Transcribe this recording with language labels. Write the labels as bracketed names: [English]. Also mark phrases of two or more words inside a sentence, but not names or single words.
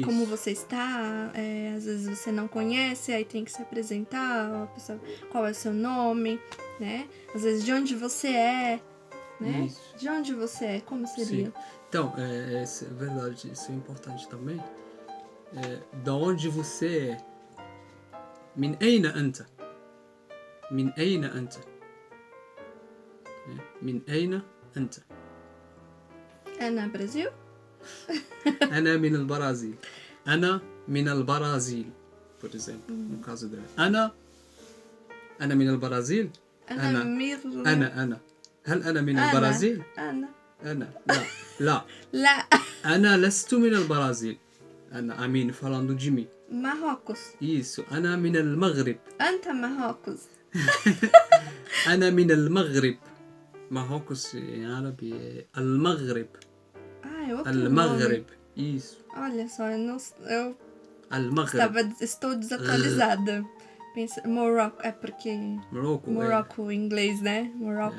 [Portuguese] como você está, às vezes você não conhece, aí tem que se apresentar, a pessoa, qual é o seu nome, né? Às vezes de onde você é, né? Isso. De onde você é, como seria? Sim. Então, é verdade, isso é importante também. Da onde você é? [Arabic] من أين أنت? من أين أنت؟ من أين أنت? [Portuguese] É no Brasil? [Arabic] أنا من البرازيل. أنا من البرازيل. [Portuguese] Por exemplo, no caso dela. [Arabic] أنا من البرازيل. أنا. هل أنا من البرازيل؟ أنا. أنا لا لا. أنا لست من البرازيل. أنا أمين [Portuguese] falando de mim. Marrocos. Isso. [Arabic] أنا من المغرب. أنت Marrocos. أنا من المغرب. [Portuguese] Marrocos em árabe é المغرب. Ah, é outro [Arabic] المغرب. [Portuguese] nome. Isso. Olha só, eu [Arabic] المغرب. [Portuguese] estou desatualizada. Pensa, Morocco, é porque... Morocco. Morocco em inglês, né? Morocco.